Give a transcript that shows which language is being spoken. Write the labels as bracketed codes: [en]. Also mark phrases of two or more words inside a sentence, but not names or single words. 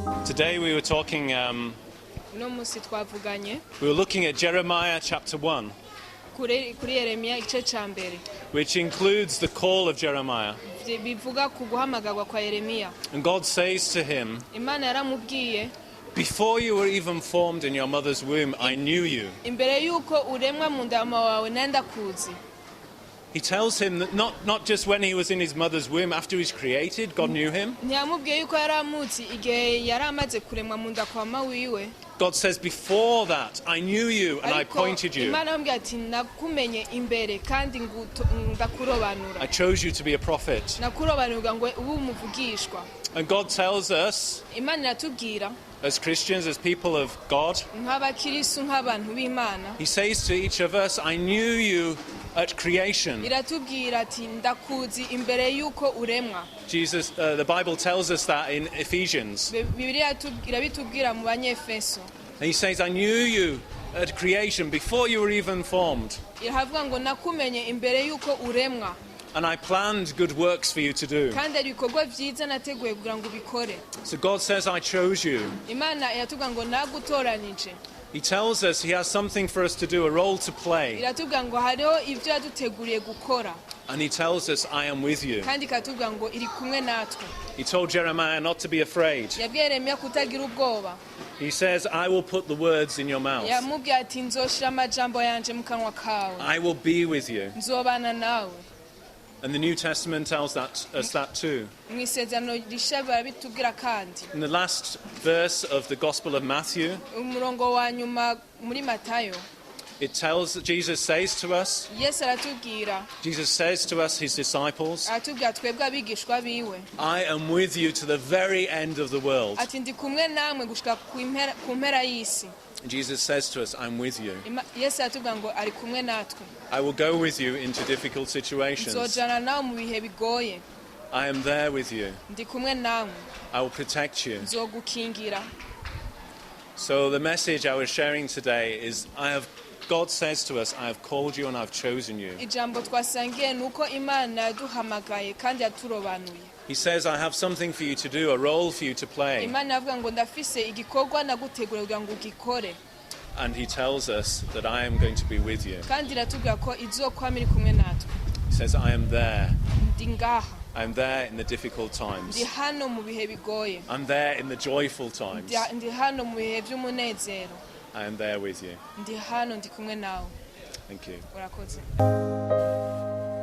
[en] Today we were talking, [rn] uno munsi twavuganye [en] we were looking at Jeremiah chapter 1, [rn] kuri Yeremiya igice ca mbere [en] which includes the call of Jeremiah. [rn] bivuga ku guhamagarwa kwa Yeremiya. [en] And God says to him, [rn] Imana yaramubwiye [en] before you were even formed in your mother's womb, I knew you. [rn] imbere yuko uremwa mu nda ya mama wawe nenda kuzi. [en] He tells him that not just when he was in his mother's womb, after he was created, God knew him. [rn] Ntiyamubwiye yuko yaramuzi igihe yari amaze kuremwa mu nda kwa mama wiwe. [en] God says, before that, I knew you and I appointed you. [rn] Imana yamubwiye ati nakumenye imbere kandi ndakurobanura. [en] I chose you to be a prophet. [rn] Nakurobanura ngo ube umuvugishwa. [en] And God tells us, [rn] Imana iratubwira [en] as Christians, as people of God, [rn] nk'abakristo nk'abantu b'Imana. [en] He says to each of us, I knew you at creation. [rn] Iratubwira ati ndakuzi imbere yuko uremwa. [en] The Bible tells us that in Ephesians. [rn] Bibiliya irabitubwira mu Banyefeso. [en] And He says, I knew you at creation before you were even formed. [rn] Iravuga ngo nakumenye imbere yuko uremwa. [en] And I planned good works for you to do. [rn] Kandi ari ibikorwa vyiza nateguye kugira ngo ubikore. [en] So God says, I chose you. [rn] Imana iratubwira ngo nagutoranije. [en] He tells us He has something for us to do, a role to play. [rn] Iratubwira ngo hariho ivyo yaduteguriye gukora. [en] And He tells us, I am with you. [rn] Kandi ikatubwira ngo iri kumwe natwe. [en] He told Jeremiah not to be afraid. [rn] Yabwiye Yeremiya kutagira ubwoba. [en] He says, I will put the words in your mouth. [rn] Yamubwiye ati nzoshira amajambo yanje mu kanwa kawe. [en] I will be with you. [rn] Nzobana nawe. [en] And the New Testament tells us that too. [rn] Mw'isezerano rishya barabitubwira kandi. [en] In the last verse of the Gospel of Matthew, [rn] umurongo wa nyuma muri Matayo, [en] Jesus says to us, [rn] Yesu aratubwira, [en] Jesus says to us, His disciples, [rn] aratubwira twebwe abigishwa biwe, [en] I am with you to the very end of the world. [rn] ati ndi kumwe namwe gushika ku mpera y'isi. [en] Jesus says to us, I'm with you. [rn] Yesu aratubwira ngo ari kumwe natwe. [en] I will go with you into difficult situations. [rn] Nzojana nawe mu bihe bigoye. [en] I am there with you. [rn] Ndi kumwe nawe. [en] I will protect you. [rn] Nzogukingira. [en] So the message I was sharing today is, God says to us, I have called you and I've chosen you. [rn] Ijambo twasangiye nuko Imana yaduhamagaye kandi yaturobanuye. [en] He says, I have something for you to do, a role for you to play. [rn] Imana yavuga ngo ndafise igikorwa nagutegura kugira ngo ugikore. [en] And He tells us that I am going to be with you. [rn] Kandi iratubwira ko izokwama iri kumwe natwe. [en] He says, I am there. [rn] Ndi ngaha. [en] I am there in the difficult times. [rn] Ndi hano mu bihe bigoye. [en] I'm there in the joyful times. [rn] Ndi hano mu bihe by'umunezero. [en] I am there with you. [rn] Ndi hano ndi kumwe nawe. [en] Thank you. [rn] Urakoze.